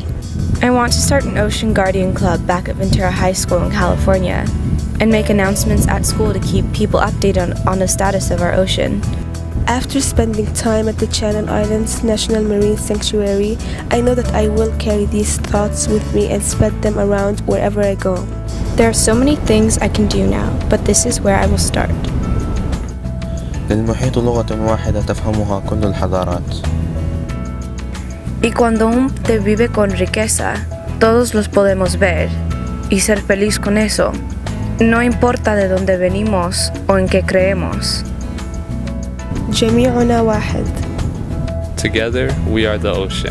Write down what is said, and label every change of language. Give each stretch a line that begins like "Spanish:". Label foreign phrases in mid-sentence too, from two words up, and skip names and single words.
English: I want to start an Ocean Guardian Club back at Ventura High School in California and make announcements at school to keep people updated on the status of our ocean. After spending time at the Channel Islands National Marine Sanctuary, I know that I will carry these thoughts with me and spread them around wherever I go. There are so many things I can do now, but this is where I will start.
Arabic: للمحيط لغة واحدة تفهمها كل الحضارات.
Spanish: Y cuando un te vive con riqueza, todos los podemos ver y ser feliz con eso. No importa de dónde venimos o en qué creemos.
Arabic: جميعنا واحد.
English: Together, we are the ocean.